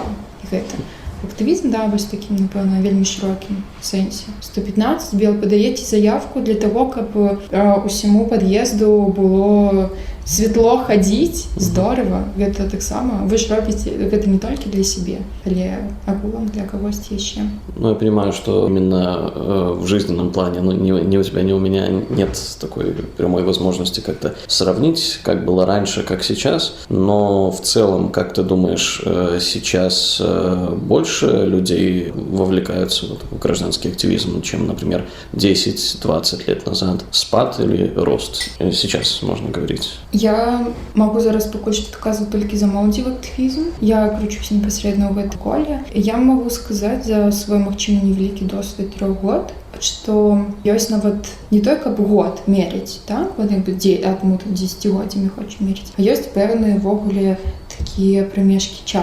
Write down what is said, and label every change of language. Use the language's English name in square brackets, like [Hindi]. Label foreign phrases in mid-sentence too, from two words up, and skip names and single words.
[Belarusian] Гэта актывізм, вось такім, напэўна, вельмі шырокім сэнсе. 115 падаеце заявку для таго, каб усяму пад'езду было светло хадзіць, здорава, гэта таксама вы ж робіце гэта не толькі для сябе, але агулам для кагосьці яшчэ. [Russian] Ну, я понимаю, что именно в жизненном плане, ну, ни у тебя, ни у меня нет такой прямой возможности как-то сравнить, как было раньше, как сейчас, но в целом, как ты думаешь, сейчас больше людей вовлекаются в гражданский активизм, чем, например, 10-20 лет назад? Спад или рост? Сейчас можно говорить. [Belarusian] Я могу зараз пакуль што адказваць толькі за моладзевы актывізм. Я кручусь непасрэдна ў гэтай коле. Я могу сказаць за свой, магчыма, невялікі досвед 3 год, што ёсць нават не той, каб год мерыць, так? Вот як бы мы тут 10-годдзямі хочам мерыць. А ёсць пэўныя ввогуле такія прамежкі часу.